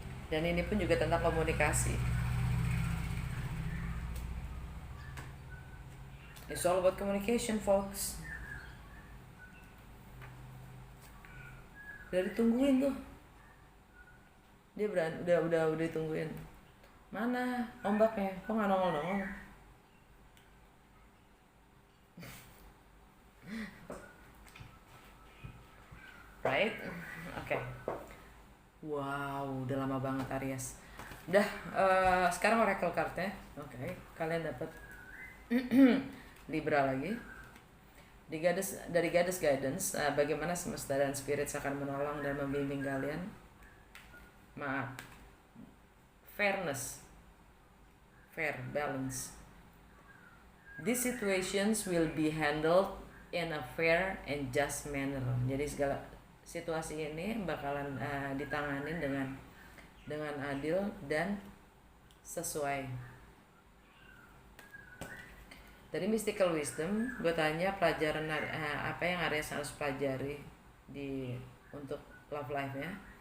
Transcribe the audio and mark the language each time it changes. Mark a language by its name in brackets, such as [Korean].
[Indonesian] Dan ini pun juga tentang komunikasi. [English] It's all about communication, folks. [Indonesian] Udah ditungguin tuh. Dia udah ditungguin. Mana ombaknya? Kok nggak nongol-nongol? Right? Oke. Wow, udah lama banget Aries. Udah, sekarang oracle card-nya. Oke, kalian dapat Libra lagi. Dari Goddess Guidance, bagaimana semesta dan spirit akan menolong dan membimbing kalian. Maaf. Fairness. [English] Fair, balance. These situations will be handled in a fair and just manner. [Indonesian] Jadi segala situasi ini bakalan ditanganin dengan adil dan sesuai. Dari Mystical Wisdom, gue tanya pelajaran apa yang Aries harus pelajari untuk love life-nya.